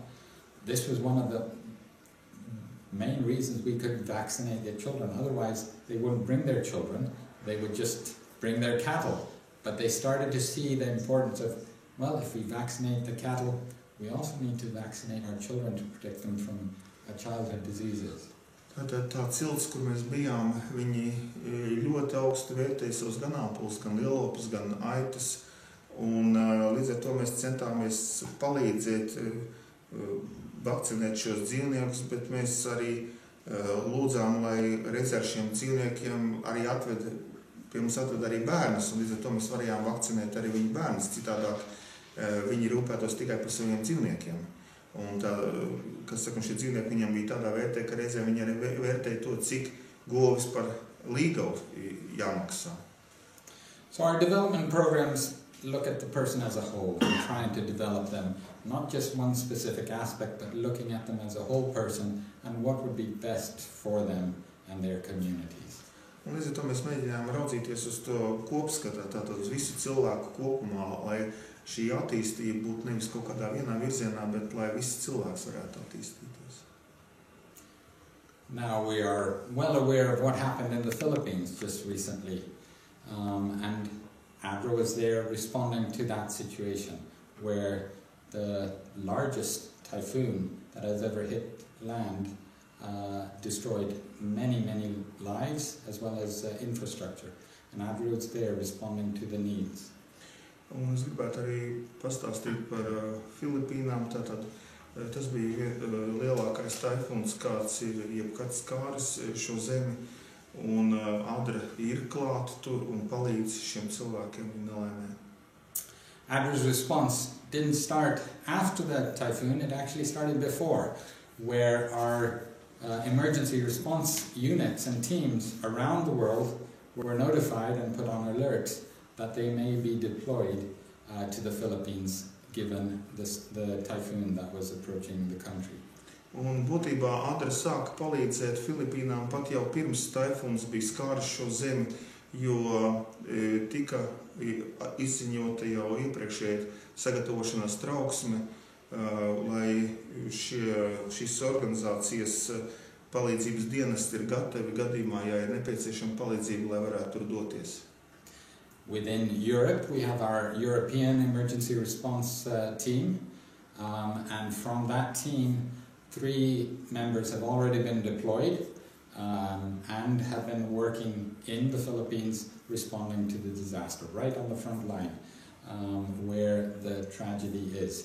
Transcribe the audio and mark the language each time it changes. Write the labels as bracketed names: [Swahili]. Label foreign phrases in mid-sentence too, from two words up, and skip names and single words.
[English] This was one of the main reasons we could vaccinate their children. Otherwise, they wouldn't bring their children, they would just bring their cattle. But they started to see the importance of, well, if we vaccinate the cattle, we also need to vaccinate our children to protect them from childhood diseases. [Latvian] Tātad tā cilts, kur mēs bijām, viņi ļoti augstu vērtēja savus ganāmpulus, gan lielopus, gan aitas. Un līdz ar to mēs centāmies palīdzēt vakcinēt šos dzīvniekus, bet mēs arī lūdzām, lai reiz ar šiem dzīvniekiem arī pie mums atved arī bērnus, un līdz ar to mēs varējām vakcinēt arī viņu bērnus. Citādāk viņi rūpētos tikai par saviem dzīvniekiem. Un tā, kas saka, šie dzīvnieki viņam bija tādā vērtē, ka reizē viņi arī vērtēja to, cik govis par līgavu jāmaksā. [English] So our development programs look at the person as a whole, and trying to develop them, not just one specific aspect, but looking at them as a whole person and what would be best for them and their communities. [Latvian] Un līdz ar to mēs mēģinājām raudzīties uz to kopskatā, tātad uz visu cilvēku kopumā, lai šī attīstība būtu nevis kaut kādā vienā virzienā, bet lai visi cilvēks varētu attīstīties. [English] Now we are well aware of what happened in the Philippines just recently, and ADRA was there responding to that situation where the largest typhoon that has ever hit land destroyed many lives as well as infrastructure, and ADRA was there responding to the needs. [Latvian] Un es gribētu arī pastāstīt par Filipīnām. Tātad tas bija lielākais taifūns, kāds ir jebkad skāris šo zemi, un ADRA ir klāt tur un palīdz šiem cilvēkiem nelaimē. [English] ADRA's response didn't start after the typhoon, it actually started before, where our emergency response units and teams around the world were notified and put on alert that they may be deployed to the Philippines given the typhoon that was approaching the country. [Latvian] Un būtībā ADRA sāka palīdzēt Filipīnām pat jau pirms taifūns bija skāris šo zemi, jo tika izziņota jau iepriekšēji sagatavošanās trauksme, lai šīs organizācijas palīdzības dienesti ir gatavi gadījumā, ja ir nepieciešama palīdzība, lai varētu tur doties. [English] Within Europe, we have our European emergency response team, and from that team, 3 members have already been deployed and have been working in the Philippines responding to the disaster, right on the front line where the tragedy is.